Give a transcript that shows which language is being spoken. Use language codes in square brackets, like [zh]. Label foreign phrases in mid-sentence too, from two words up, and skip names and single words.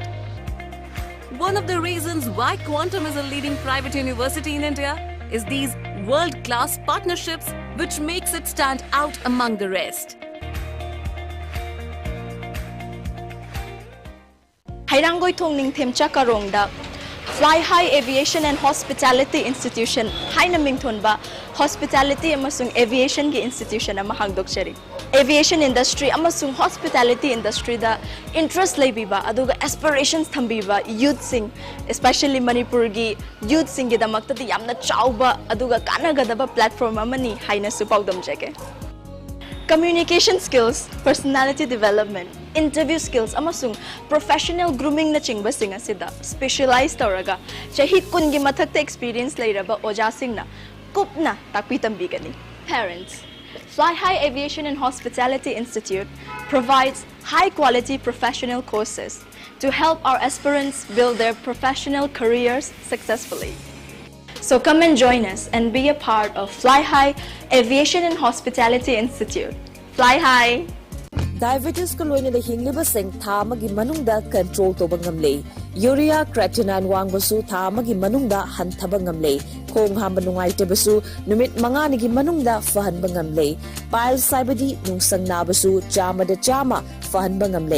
[en] One of the reasons why Quantum is a leading private university in India is these world-class partnerships which makes it stand out among the rest. [mni] Hairangoi thongning themcha karongda Fly High Aviation and Hospitality Institution haina mingthonba hospitality amasung aviation gi institution ama hangdokchari. [en] Aviation industry [mni] amasung [en] hospitality industry [mni] da interest leibiba aduga aspirations thambiba youth sing especially Manipur gi youth sing gi damakta di yamna chauba aduga kanagadaba platform amani haina su paudam jege. [en] Communication skills, personality development, interview skills, [mni] amasung [en] professional grooming [mni] na chingba singa sida specialized tawraga chahi kun gi mathakta experience leiraba oja singna kupna takpitambigani. [en] Parents, Fly High Aviation and Hospitality Institute provides high quality professional courses to help our aspirants build their professional careers successfully. So come and join us and be a part of Fly High Aviation and Hospitality Institute. Fly High! [mni] Diabetes ko loina da hingliba sing tha amagi manungda control to bangamle. [en] Urea creatinine [mni] wangbasu tha amagi manungda hanthaba ngamle. Khong hamba nungaitebasu numit manganigi manungda fahanba ngamle. Piles saibadi nungsang nabasu chama da chama fahanba ngamle.